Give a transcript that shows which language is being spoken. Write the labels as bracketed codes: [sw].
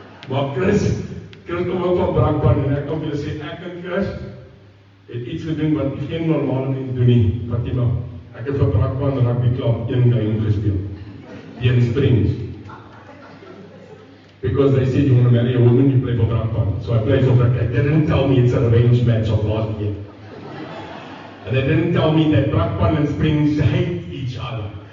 [af] Maar Chris kom ook van Brakpan en ek kan vir julle sê, ek en Chris het iets gedoen wat geen normale mens doen nie, Fatima. Ek het vir Brakpan rugby club 1 game gespeel. In Springs. [en] Because they said you want to marry a woman, you play for Brakpan. So I played for Brakpan. They didn't tell me it's a revenge match of last year. And they didn't tell me that Brakpan and Springs hate each other.